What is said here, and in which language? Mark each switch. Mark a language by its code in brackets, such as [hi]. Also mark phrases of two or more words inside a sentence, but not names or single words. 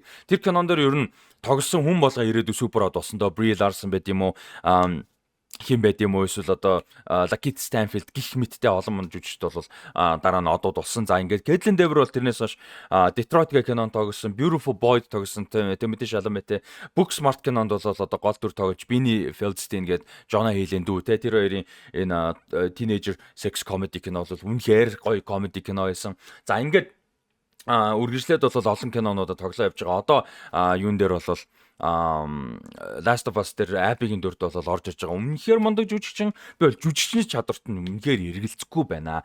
[mn] Тэр кинон дээр ер нь тогсон хүн болго ирээдүй супер од болсон доо Brie Larson байт юм уу хин байд юм уу эсвэл одоо Lakeith Stanfield гих мэттэй олон мөн жүжигчд бол дараа нь одууд болсон. За ингээд Caitlin Dever бол тэрнээс хойш Detroit гэх кинонд тоглосон, Beautiful Boy тоглосон, Timothée Chalamet, Booksmart кинонд бол одоо гол дүр тоглож Beanie Feldstein гээд Jonah Hill-ийн дүү те тэр хоёрын энэ [en] teenager sex comedy [mn] кино бол үнэхээр гоё comedy кино байсан. За ингээд үргэлжлээд бол олон кинонуудад тоглоо явж байгаа. Одоо юун дээр бол Last of Us дээр Abby-гийн дүрд бол орж ирж байгаа. Үнэхээр мундаг жүжигчин. Би бол жүжигчний чадварт нь үнэхээр эргэлзэхгүй байна.